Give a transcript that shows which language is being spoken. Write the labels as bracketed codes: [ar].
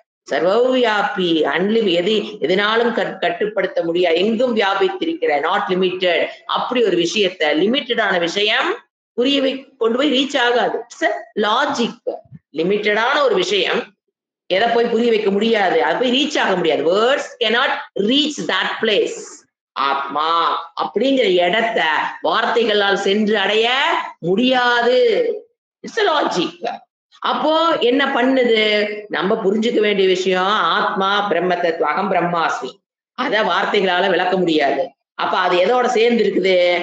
[ta] சர்வவியாபி, எதனாலும் கட்டுப்படுத்த முடியாது, எங்கும் வியாபித்திருக்கிற, [en] Not limited. [ta] அப்படி ஒரு விஷயத்த, லிமிட்டடான விஷயம் கொண்டு போய் ரீச் ஆகாது. லாஜிக். லிமிட்டடான ஒரு விஷயம் எதை போய் புரிய வைக்க முடியாது, அது போய் ரீச் ஆக முடியாது. [en] Words cannot reach that place. [ta] ஆத்மா அப்படிங்கிற இடத்த வார்த்தைகளால் சென்று அடைய முடியாது. [en] It's a logic. [ta] அப்போ என்ன பண்ணுது? நம்ம புரிஞ்சுக்க வேண்டிய விஷயம், ஆத்மா பிரம்ம தத்துவம், அகம் பிரம்மாஸ்மி. அத வார்த்தைகளால விளக்க முடியாது. அப்ப அது எதோட சேர்ந்து இருக்குது?